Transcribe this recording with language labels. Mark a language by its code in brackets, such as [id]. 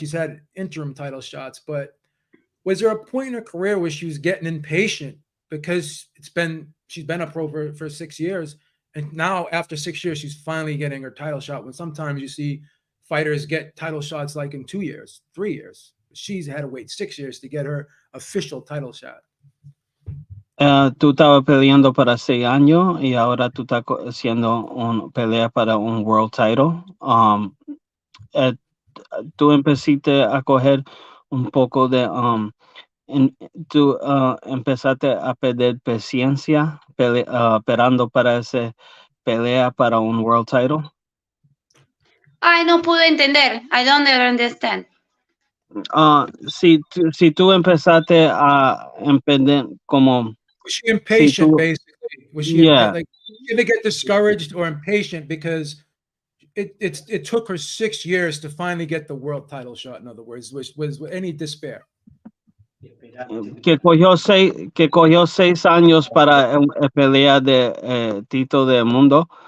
[en] She's had interim title shots, but was there a point in her career where she was getting impatient because she's been a pro for 6 years, and now after 6 years she's finally getting her title shot? When sometimes you see fighters get title shots like in 2 years, 3 years. She's had to wait 6 years to get her official title shot. [es] Tú estabas peleando para 6 años y ahora tú estás haciendo una pelea para un [en] world title. [es] Tú empezaste a coger un poco de tú empezaste a perder paciencia esperando para esa pelea para un [en] world title. [es] Ay, no pude entender. [en] I don't understand. [es] Si tú empezaste a emprender como... [en] Was she impatient, basically? Was she like, did they get discouraged or impatient because it took her 6 years to finally get the world title shot? In other words, was any despair? [es] Que cogió 6 años para pelear de título del mundo.